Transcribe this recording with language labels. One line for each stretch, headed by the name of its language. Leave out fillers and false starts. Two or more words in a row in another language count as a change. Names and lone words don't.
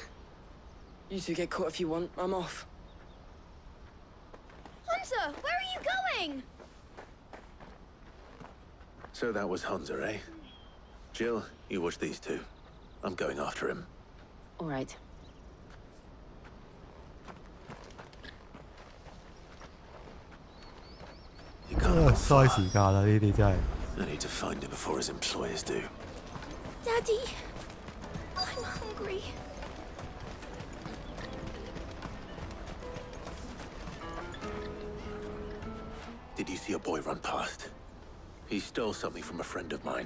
English: You two get caught if you want. I'm off. Hunter, where are you going? So that was Hansa, eh? Jill, you watch these two. I'm going after him. All right.
Cantonese: 嘥時間啦，呢啲真係。
English: I need to find him before his employers do. Daddy, I'm hungry. Did you see a boy run past? He stole something from a friend of mine.